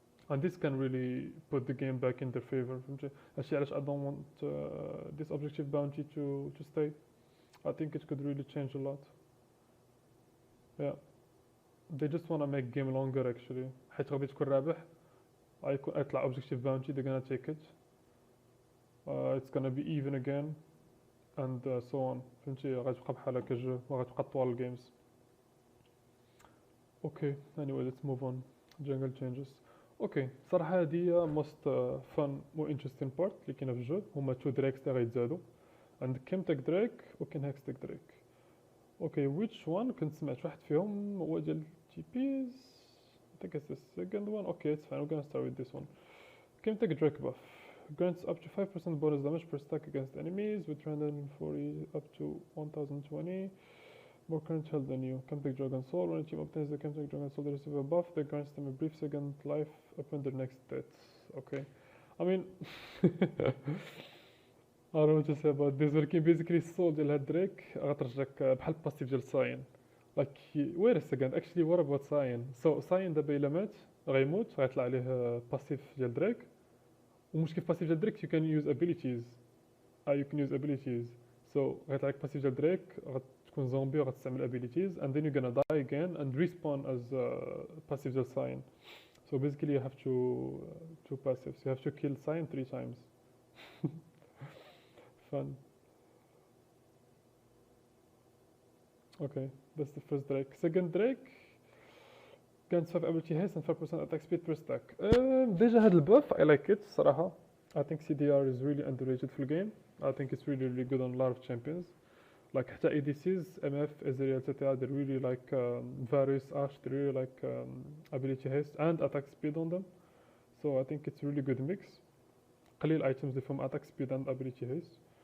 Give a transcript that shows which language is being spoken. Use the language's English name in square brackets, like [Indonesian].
[English] And this can really put the game back in their favor. [Arabic] هادشي علاش [English] I don't want this objective bounty to stay. I think it could really change a lot. Yeah. They just wanna make game longer actually. [Arabic] حيت غادي تكون رابح يطلع [English] objective bounty, they're gonna take it. It's gonna be even again. And so on. [Arabic] فهمتي غتبقى بحال هكا الجو وغتبقى طوال الجيمز. [English] Okay, anyway let's move on. Jungle changes. [Arabic] Okay, صراحة هادي هي [English] most fun [Arabic] و [English] interesting part [Arabic] اللي كاينة في الجو هما 2 drakes اللي غيتزادو. عندك كيمتك دراك و كاين هاكستك دراك. [English] Okay, which one [Arabic] كنت سمعت واحد فيهم هو ديال TPs. [English] I think it's the second one. Okay, it's fine. We're gonna start with this one. [Arabic] كيمتك دراك buff. [English] Grants up to 5% bonus damage per stack against enemies with 340 up to 1020. More current health than you. Chemtech Dragon Soul. When a team obtains the Chemtech Dragon Soul, they receive a buff that grants them a brief second life upon their next death. Okay. I mean, I don't know what to say about this. [Arabic] ولكن basically السول ديال هاد دريك غترجعك بحال الباسيف ديال ساين. [English] Like, wait a second. Actually, what about Sion? [Arabic] So ساين دابا إلا مات غيموت غيطلع عليه باسيف ديال دريك. ومشكل في باسيف ديال دريك [English] you can use abilities. You can use abilities. So [Arabic] غيطلع لك باسيف ديال دريك غتكون زومبي وغتستعمل [English] abilities and then you're gonna die again and respawn as passive ديال sign. So basically you have two passives. You have to kill sign 3 times. Fun. Okay, that's the first drake. Second drake grants 5 ability haste and 5% attack speed per stack. [Arabic] ديجا هاد الباف [English] I like it [Arabic] صراحة. [English] I think CDR is really underrated [Arabic] في الجيم. [English] I think it's really good on a lot of champions. Like حتى ADCs, MF, Ezreal, etc. They really like Varus, Ashe. They really like ability haste and attack speed on them. So I think it's really good mix. [Arabic] قليل [English] items [Arabic] اللي فيهم [English] attack speed and ability haste.